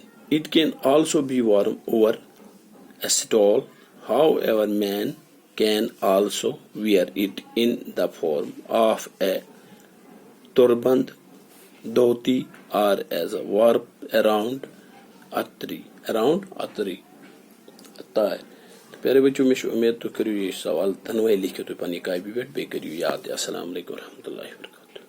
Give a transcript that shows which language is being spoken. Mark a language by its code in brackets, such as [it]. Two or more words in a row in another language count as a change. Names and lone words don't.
[en] It can also be worn over a stole. However, men can also wear it in the form of a turband, dhoti, or as a warp around a tree. [ur] پیارے بچوں, [ks] میں امید تو کریو یہ سوال دنوے لکھو تو پنی کاپی پہ, بیٚیہِ کٔرِو یاد. [ar] السلام علیکم ورحمۃ اللہ وبرکاتہ.